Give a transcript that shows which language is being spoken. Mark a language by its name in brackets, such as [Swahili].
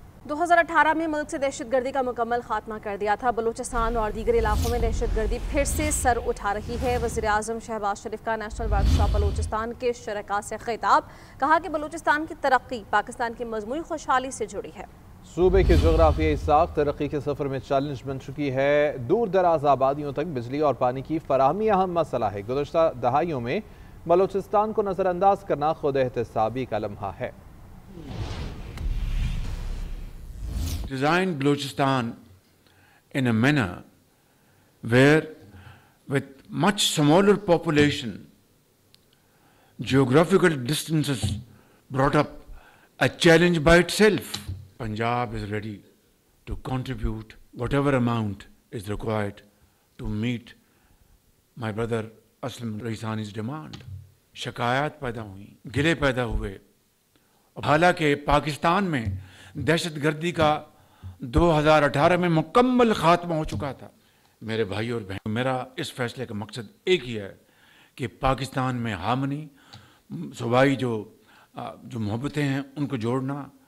[Urdu] 2018 میں ملک سے دہشت گردی کا مکمل خاتمہ کر دیا تھا۔ بلوچستان اور دیگر علاقوں میں دہشت گردی پھر سے سر اٹھا رہی ہے۔ وزیر اعظم شہباز شریف کا نیشنل ورکشاپ بلوچستان کے شرکاء سے خطاب، کہا کہ بلوچستان کی ترقی پاکستان کی مجموعی خوشحالی سے جڑی ہے۔ صوبے کے جغرافیائی ساخت ترقی کے سفر میں چیلنج بن چکی ہے۔ دور دراز آبادیوں تک بجلی اور پانی کی فراہمی اہم مسئلہ ہے۔ گزشتہ دہائیوں میں بلوچستان کو نظر انداز کرنا خود احتسابی کا لمحہ ہے۔ [English] Designed Balochistan in a manner where with much smaller population, geographical distances brought up a challenge by itself. Punjab is ready to contribute whatever amount is required to meet my brother Aslam Raisani's demand. [Urdu] شکایات پیدا ہوئیں، گلے پیدا ہوئے، حالانکہ پاکستان میں دہشت گردی کا 2018 میں مکمل خاتمہ ہو چکا تھا۔ میرے بھائی اور بہن، میرا اس فیصلے کا مقصد ایک ہی ہے کہ پاکستان میں ہارمنی، صوبائی جو محبتیں ہیں ان کو جوڑنا،